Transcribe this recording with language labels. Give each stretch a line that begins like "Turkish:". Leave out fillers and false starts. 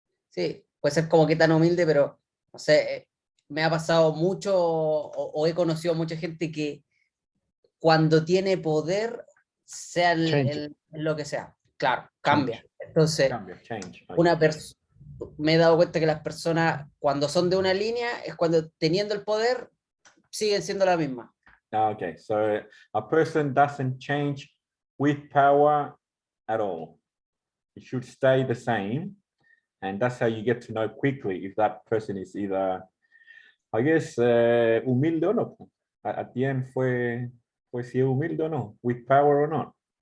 Spanish: Sí, puede ser como que tan humilde, pero no sé, me ha pasado mucho o he conocido mucha gente que cuando tiene poder, sea lo que sea, claro, cambia. Entonces,
English: Change.
Spanish: me he dado cuenta que las personas cuando son de una línea es cuando teniendo el poder siguen siendo la misma.
English: Okay, so a person doesn't change with power at all. It should stay the same. And that's how you get to know quickly if that person is either, I guess,
Spanish: humilde o no.
English: At the end
Spanish: fue si es humilde o no,
English: with power or not.